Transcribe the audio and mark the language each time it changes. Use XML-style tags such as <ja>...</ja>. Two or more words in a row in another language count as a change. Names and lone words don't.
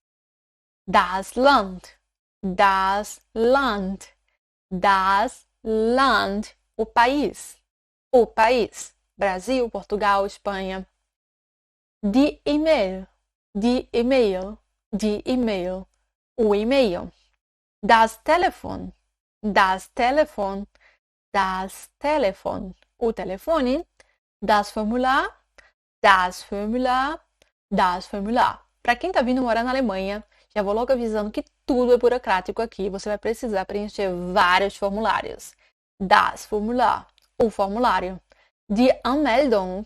<de>Das Land. Das Land. Das Land.</de> <pt>O país. O país. Brasil, Portugal, Espanha.</pt> <de>Die E-Mail. Die E-Mail. Die E-Mail.</de> <pt>O e-mail.</pt> <de>Das Telefon. Das Telefon. Das Telefon.</de> <pt>O telefone.</pt> <de>Das Formular. Das Formular. Das Formular.</de> <pt>Para quem está vindo morar na Alemanha, já vou logo avisando que tudo é burocrático aqui. Você vai precisar preencher vários formulários.</pt> <de>Das Formular.</de> <pt>O formulário.</pt> <de>Die Anmeldung.</de>